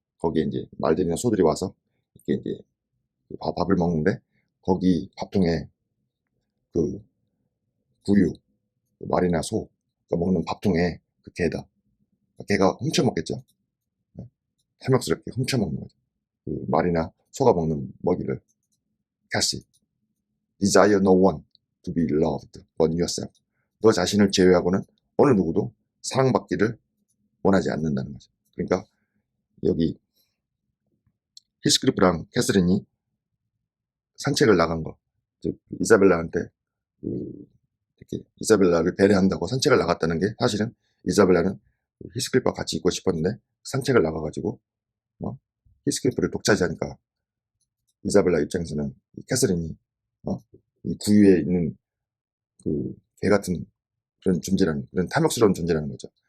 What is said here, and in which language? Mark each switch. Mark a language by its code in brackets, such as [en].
[ko] 거기에 이제 말들이나 소들이 와서 이렇게 이제 밥을 먹는데 거기 밥통에 그 구유, 말이나 소 먹는 밥통에 그 개다. 개가 훔쳐먹겠죠. 네. 탐욕스럽게 훔쳐먹는 거죠. 그 말이나 소가 먹는 먹이를. 캐시. [en] Desire no one to be loved but yourself. [ko] 너 자신을 제외하고는 어느 누구도 사랑받기를 원하지 않는다는 거죠. 그러니까 여기 히스크리프랑 캐서린이 산책을 나간 거, 즉 이사벨라한테 이렇게 이사벨라를 배려한다고 산책을 나갔다는 게 사실은 이사벨라는 히스크리프와 같이 있고 싶었는데 산책을 나가가지고 히스크리프를 독차지하니까 이사벨라 입장에서는 캐서린이 이 구유에 있는 그 개 같은 그런 존재라는, 그런 탐욕스러운 존재라는 거죠.